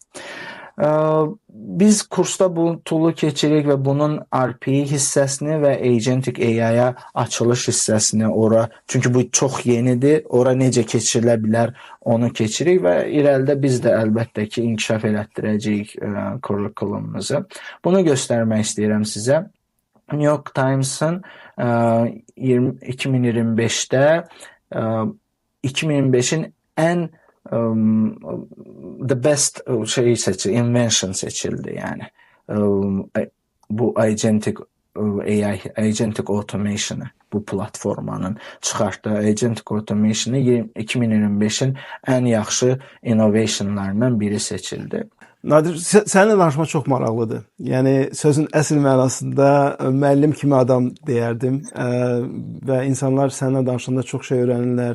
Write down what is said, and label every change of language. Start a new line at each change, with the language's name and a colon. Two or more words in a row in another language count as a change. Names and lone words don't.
Azerbaijani: Biz kursda bu tool'u keçirik və bunun RPA hissəsini və
English: Agentic AI-a
Azerbaijani: açılış hissəsini ora, çünki bu çox yenidir, ora necə keçirilə bilər onu keçirik və irəlidə biz də əlbəttə ki, inkişaf elətdirəcəyik kurikulumumuzu. Bunu göstərmək istəyirəm sizə. New York Times'ın 2025'də 2025'in ən
English: the best invention
Azerbaijani: seçildi, yəni bu
English: agentic AI, agentic automation'ı,
Azerbaijani: bu platformanın çıxartdığı
English: agentic automation'ı
Azerbaijani: 2025-in ən yaxşı innovationlarından biri seçildi. Nadir, səninlə danışmaq çox maraqlıdır. Yəni sözün əsl mənasında müəllim kimi adam deyərdim və insanlar səninlə danışanda çox şey öyrənirlər.